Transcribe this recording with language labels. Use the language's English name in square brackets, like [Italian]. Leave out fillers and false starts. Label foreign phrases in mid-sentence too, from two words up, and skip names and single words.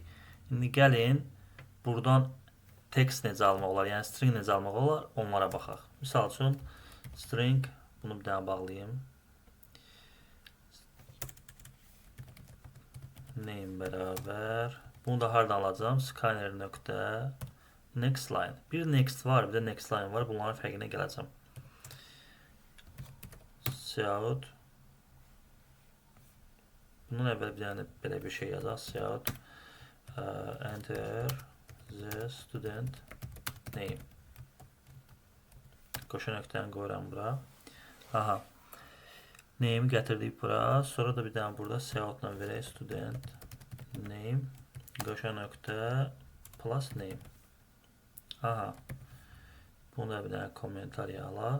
[Azerbaijani] İndi gəlin buradan text necə almaq olar, yəni string necə almaq olar, onlara baxaq. Misal üçün string, bunu bir dənə bağlayayım. Name bərabər. Bunu da hardan alacağım? [English] Scanner nöqtə next line. [Azerbaijani] Bir next var, bir də [English] next line [Azerbaijani] var. Bunların fərqinə gələcəm. Cout. Bunun əvvəl bir dənə belə bir şey yazaq. [English] Cout. Enter the student name. [Azerbaijani] Qoşa nöqtəni qoyuram bura. Aha. Name'i gətirdik bura. Sonra da bir dənə burada coutla verək [English] student name. [Azerbaijani] Qoşa nöqtə plus name. Aha. Bunu da bir dənə kommentariya alaq.